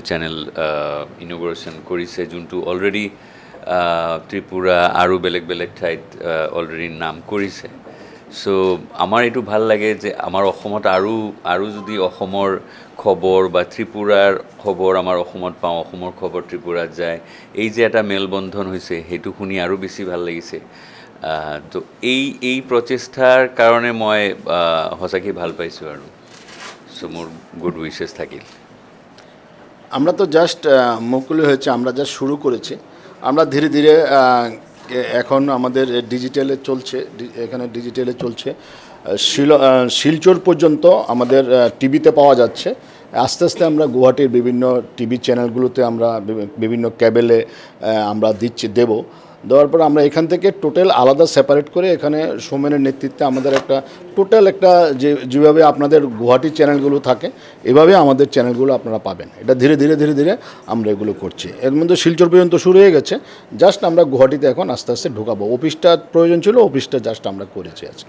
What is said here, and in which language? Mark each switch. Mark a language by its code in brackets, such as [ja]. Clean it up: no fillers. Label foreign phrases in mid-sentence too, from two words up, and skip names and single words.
[en] channel integration [as] কৰিছে যোনটো অলৰেডি ত্ৰিপুৰা আৰু বেলেগ বেলেগ ঠাইত অলৰেডি নাম কৰিছে চ' আমাৰ এইটো ভাল লাগে যে আমাৰ অসমত আৰু যদি অসমৰ খবৰ বা ত্ৰিপুৰাৰ খবৰ আমাৰ অসমত পাওঁ অসমৰ খবৰ ত্ৰিপুৰাত যায় এই যে এটা মেলবন্ধন হৈছে সেইটো শুনি আৰু বেছি ভাল লাগিছে তো এই প্ৰচেষ্টাৰ কাৰণে মই সঁচাকৈ ভাল পাইছোঁ আৰু চ' মোৰ [en] good wishes [as] থাকিল [bn] আমরা তো জাস্ট মুকুলি হয়েছে আমরা জাস্ট শুরু করেছি আমরা ধীরে ধীরে এখন আমাদের ডিজিটালে চলছে এখানে ডিজিটালে চলছে শিলচর পর্যন্ত আমাদের টিভিতে পাওয়া যাচ্ছে আস্তে আস্তে আমরা গুয়াহাটির বিভিন্ন টিভি চ্যানেলগুলোতে আমরা বিভিন্ন ক্যাবেলে আমরা দেবো দেওয়ার পর আমরা এখান থেকে টোটাল আলাদা সেপারেট করে এখানে সোমেনের নেতৃত্বে আমাদের একটা টোটাল একটা যেভাবে আপনাদের গুয়াহাটি চ্যানেলগুলো থাকে এভাবে আমাদের চ্যানেলগুলো আপনারা পাবেন এটা ধীরে ধীরে ধীরে ধীরে আমরা এগুলো করছি এর মধ্যে শিলচর পর্যন্ত শুরু হয়ে গেছে জাস্ট আমরা গুয়াহাটিতে এখন আস্তে আস্তে ঢোকাবো অফিসটা প্রয়োজন ছিল অফিসটা জাস্ট আমরা করেছি আজকে